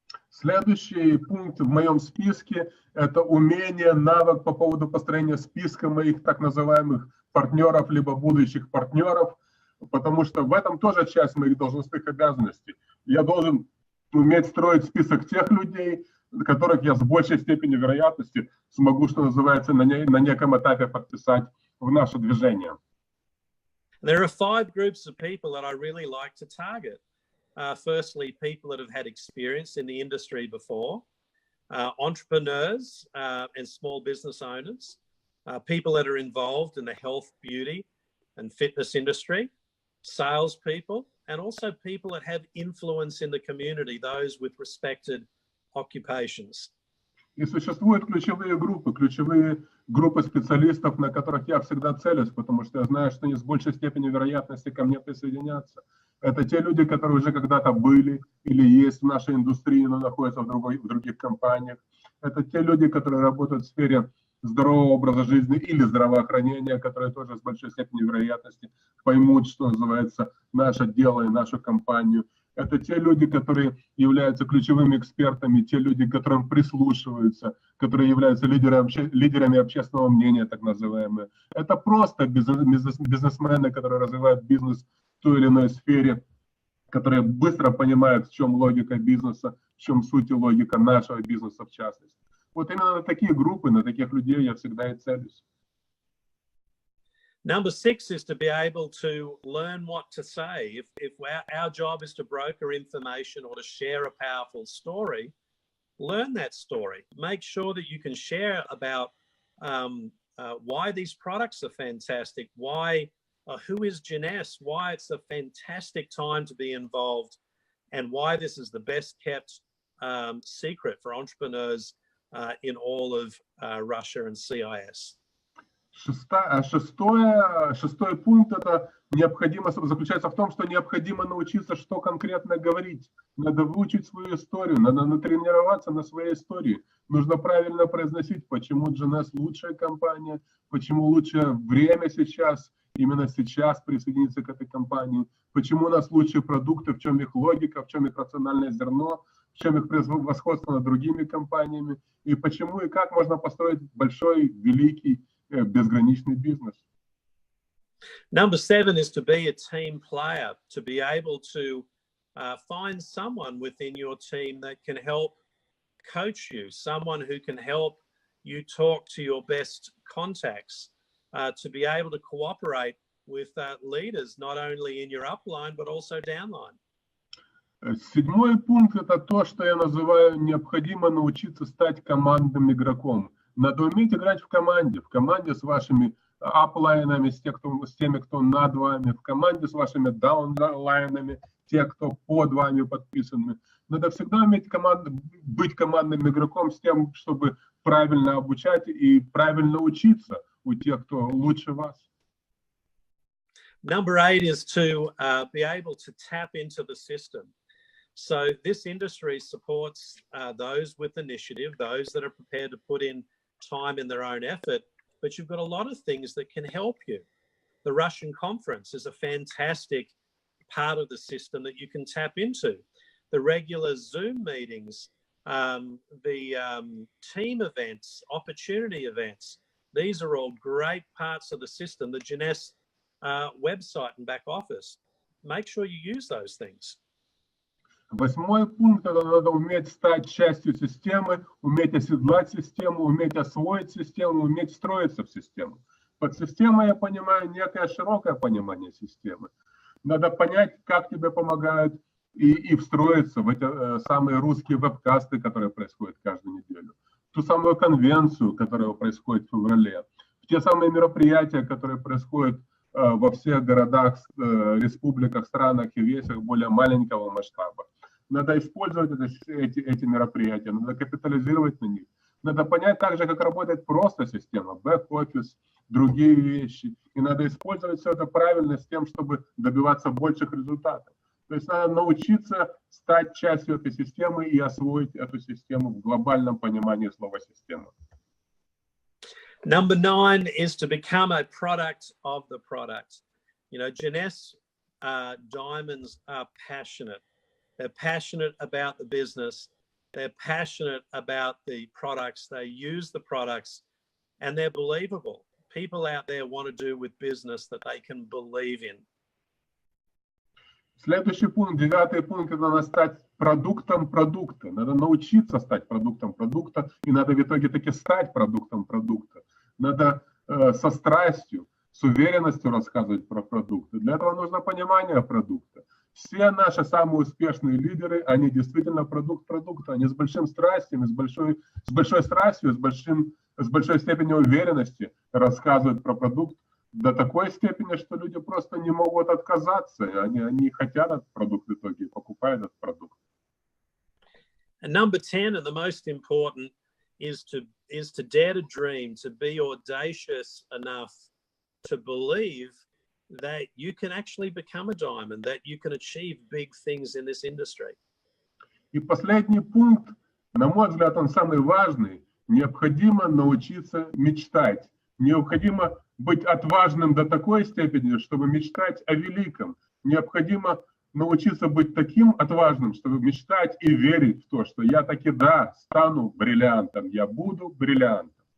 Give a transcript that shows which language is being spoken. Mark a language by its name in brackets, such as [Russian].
[Russian] Следующий пункт в моем списке – это умение, навык по поводу построения списка моих так называемых партнеров, либо будущих партнеров, потому что в этом тоже часть моих должностных обязанностей. Я должен уметь строить список тех людей, которых я с большей степенью вероятности смогу, что называется, на неком этапе подписать в наше движение. [English] There are 5 groups of people that I really like to target. Firstly, people that have had experience in the industry before. entrepreneurs and small business owners, people that are involved in the health, beauty, and fitness industry, salespeople, and also people that have influence in the community, those with respected occupations. [Russian] И существуют ключевые группы специалистов, на которых я всегда целюсь, потому что я знаю, что они с большей степенью вероятности ко мне присоединятся. Это те люди, которые уже когда-то были или есть в нашей индустрии, но находятся в других компаниях. Это те люди, которые работают в сфере здорового образа жизни или здравоохранения, которые тоже с большой степенью вероятности поймут, что называется, наше дело и нашу компанию. Это те люди, которые являются ключевыми экспертами, те люди, к которым прислушиваются, которые являются лидерами общественного мнения, так называемые. Это просто бизнесмены, которые развивают бизнес в той или иной сфере, которые быстро понимают, в чем логика бизнеса, в чем суть и логика нашего бизнеса в частности. Вот именно на такие группы, на таких людей я всегда и целюсь. [English] Number 6 is to be able to learn what to say. If our job is to broker information or to share a powerful story, learn that story. Make sure that you can share about why these products are fantastic, why, who is Jeunesse, why it's a fantastic time to be involved, and why this is the best kept secret for entrepreneurs in all of Russia and CIS. [Russian] Шестой пункт заключается в том, что необходимо научиться, что конкретно говорить. Надо выучить свою историю, надо натренироваться на своей истории. Нужно правильно произносить, почему Jeunesse лучшая компания, почему лучшее время сейчас, именно сейчас присоединиться к этой компании, почему у нас лучшие продукты, в чем их логика, в чем их рациональное зерно, в чем их превосходство над другими компаниями, и почему и как можно построить большой, великий, безграничный бизнес. [English] Number 7 is to be a team player, to be able to find someone within your team that can help coach you, someone who can help you talk to your best contacts, to be able to cooperate with leaders, not only in your upline, but also downline. [Russian] Седьмой пункт – это то, что я называю необходимо научиться стать командным игроком. Надо уметь играть в команде с вашими аплайнами, с теми, кто над вами, в команде с вашими даунлайнами, те, кто под вами подписаны. Надо всегда уметь быть командным игроком с тем, чтобы правильно обучать и правильно учиться у тех, кто лучше вас. [English] Number 8 is to be able to tap into the system. So this industry supports those with initiative, those that are prepared to put in time in their own effort, but you've got a lot of things that can help you. The Russian conference is a fantastic part of the system that you can tap into. The regular Zoom meetings, the team events, opportunity events, these are all great parts of the system. The Jeunesse website and back office, make sure you use those things. [Russian] Восьмой пункт – это надо уметь стать частью системы, уметь оседлать систему, уметь освоить систему, уметь строиться в систему. Под системой я понимаю некое широкое понимание системы. Надо понять, как тебе помогают и встроиться в эти самые русские вебкасты, которые происходят каждую неделю, в ту самую конвенцию, которая происходит в феврале, в те самые мероприятия, которые происходят во всех городах, республиках, странах и весях более маленького масштаба. Надо использовать эти мероприятия, надо капитализировать на них. Надо понять также, как работает просто система, бэк-офис, другие вещи. И надо использовать все это правильно с тем, чтобы добиваться больших результатов. То есть надо научиться стать частью этой системы и освоить эту систему в глобальном понимании слова «система». [English] Number 9 is to become a product of the product. You know, Jeunesse diamonds are passionate. They're passionate about the business. They're passionate about the products. They use the products, and they're believable. People out there want to do with business that they can believe in. [Russian] Следующий пункт, 9-й пункт, это надо стать продуктом продукта. Надо научиться стать продуктом продукта, и надо в итоге таки стать продуктом продукта. Надо со страстью, с уверенностью рассказывать про продукты. Для этого нужно понимание продукта. Все наши самые успешные лидеры, они действительно продукт продукта, они с большим страстью, с большой страстью, с большой степенью уверенности рассказывают про продукт до такой степени, что люди просто не могут отказаться. Они хотят этот продукт в итоге, покупают этот продукт. [English] And number 10, and the most important, is to dare to dream, to be audacious enough to believe that you can actually become a diamond, that you can achieve big things in this industry. [Russian] И последний пункт, на мой взгляд, он самый важный. Необходимо научиться мечтать. Необходимо быть отважным до такой степени, чтобы мечтать о великом. Необходимо научиться быть таким отважным, чтобы мечтать и верить в то, что я таки да, стану бриллиантом, я буду бриллиантом.